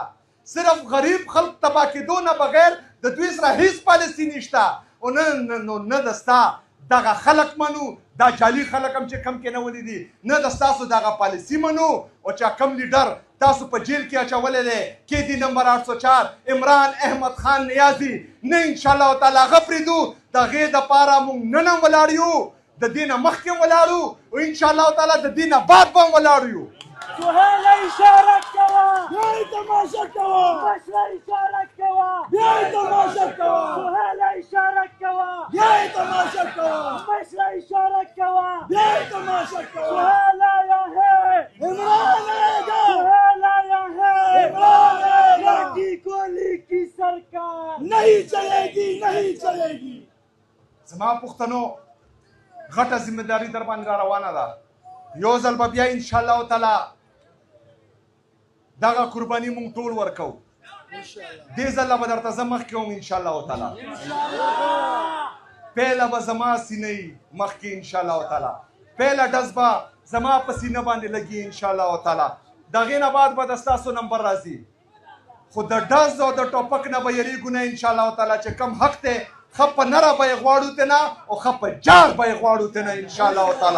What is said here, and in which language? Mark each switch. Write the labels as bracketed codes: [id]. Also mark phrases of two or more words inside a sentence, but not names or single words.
[ps] صرف غریب خلق تباه کېدو نه بغیر د دوی سره هېڅ پالیسي نشته او نه د ستا دغه خلک منو دا جعلي خلک هم چې کم کېنولي دي نه د ستاسو دغه پالیسي منو او چې کم لیډر تاسو په جیل کې اچولی دی کیدي نمبر 804 عمران احمد خان نیازي نه [ar] انشاءالله تعالی [ps] هغه پرېږدو د هغې دپاره موږ نن هم ولاړ یو د دې نه مخکې هم ولاړو او [ar] انشاءالله تعالی [ps] د دې نه بعد به هم ولاړ یو. سهیل اشاره کوه بیا یې تماشه کوه مشره اشاره کوه بیا یې تماشه کوه سهیل اشاره کوه بیا یې تماشه کوه مشره اشاره کوه بیا یې تماشه کوه [ur] سهیل آیا ہے عمران آئے گا سهیل آیا ہے عمران آئے گا کی کولی کی سرکار نہیں چلے گی نہیں چلے گی. [ps] زما پښتنو غټه ذمہداري در باندې را روانه ده. یو ځل به بیا [ar] انشاءالله تعالی [ps] دغه قرباني مونږ ټول ورکوو. دې ځله به درته زه مخکې وم [ar] انشاءالله تعالی [ps] پیله به زما سینه وي مخکې [ar] انشاءالله تعالی [ps] پیله ډز به زما په سینه باندې لګي [ar] انشاءالله تعالی [ps] د هغې نه بعد به د ستاسو نمبر راځي خو د ډز او د ټوپک نه به یریږو نه [ar] انشاءالله تعالی [ps] چې کم حق دی ښه په نره به یې غواړو تېنه او ښه په جار به یې غواړو تېنه [ar] انشاءالله تعالی.